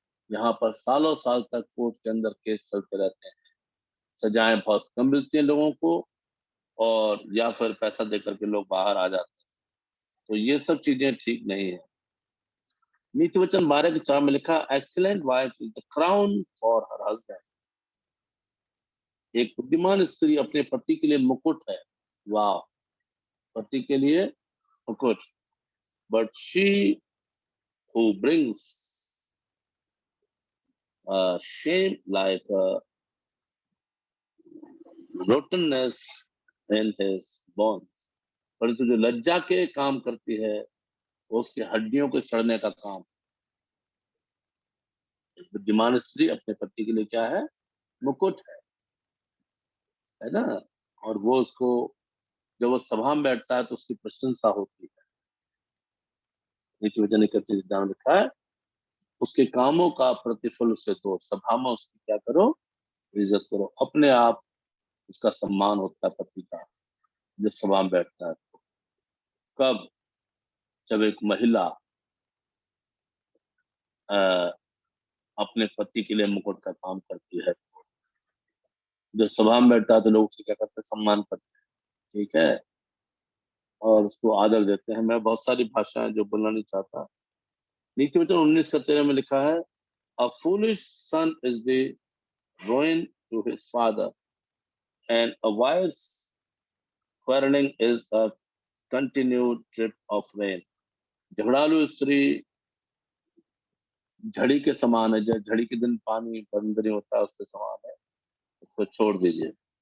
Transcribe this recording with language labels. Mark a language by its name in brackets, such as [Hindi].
[Hindi] यहाँ पर सालों साल तक कोर्ट के अंदर केस चलते रहते हैं, सजाएं बहुत कम मिलती हैं लोगों को, और या फिर पैसा देकर के लोग बाहर आ जाते हैं। तो ये सब चीजें ठीक नहीं है। नीति वचन 12:4 में लिखा, [English] Excellent wife is the crown for her husband. [Hindi] एक बुद्धिमान स्त्री अपने पति के लिए मुकुट है। वाह, पति के लिए मुकुट। [English] But she who brings shame like rottenness in his bones। [Hindi] परंतु जो लज्जा के काम करती है वो उसकी हड्डियों के सड़ने का काम। एक बुद्धिमान स्त्री अपने पति के लिए क्या है? मुकुट है ना? और वो उसको जब वो सभा में बैठता है तो उसकी प्रशंसा होती है। नीति वचन 31 में लिखा है, उसके कामों का प्रतिफल उसे दो, सभा में उसकी क्या करो? इज्जत करो। अपने आप उसका सम्मान होता है पति का जब सभा में बैठता है। तो कब? जब एक महिला अपने पति के लिए मुकुट का काम करती है, जब सभा में बैठता है तो लोग उसे क्या करते हैं? सम्मान करते हैं। ठीक है, और उसको आदर देते हैं। मैं बहुत सारी भाषाएं जो बोलना नहीं चाहता। नीति वचन 19:13 में लिखा है, [English] A foolish son is the ruin to his father, and a wife's quarreling is a continued drip of rain. [Hindi] झगड़ालू स्त्री झड़ी के समान है, जब झड़ी के दिन पानी बंद नहीं होता उसके समान है, उसको छोड़ दीजिए।